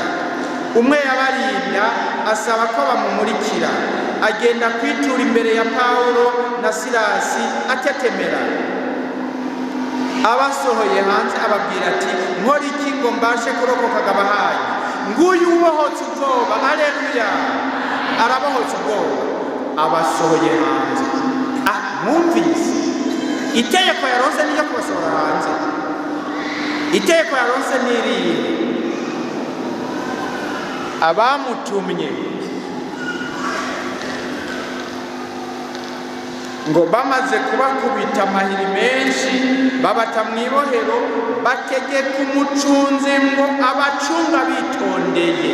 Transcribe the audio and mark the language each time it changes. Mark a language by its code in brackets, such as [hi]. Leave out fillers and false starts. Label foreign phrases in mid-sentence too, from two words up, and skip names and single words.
[rn] Umwe yabarinda asaba ko bamumurikira, agenda kwitura imbere ya Pawulo na Silasi atetemera. Abasohoye hanze ababwira ati nkora iki ngo mbashe kurokoka agabahaye? Nguyu ubohotse ubwoba. Aleluya. Arabohotse ubwoba, abasohoye hanze. Mwumvise itegeko yaronse niyo kubasohora hanze. Itegeko yaronse n'irihe? Abamutumye ngo bamaze kubakubita amahiri menshi, babata mu ibohero, bategeka umucunzi ngo abacunga bitondeye.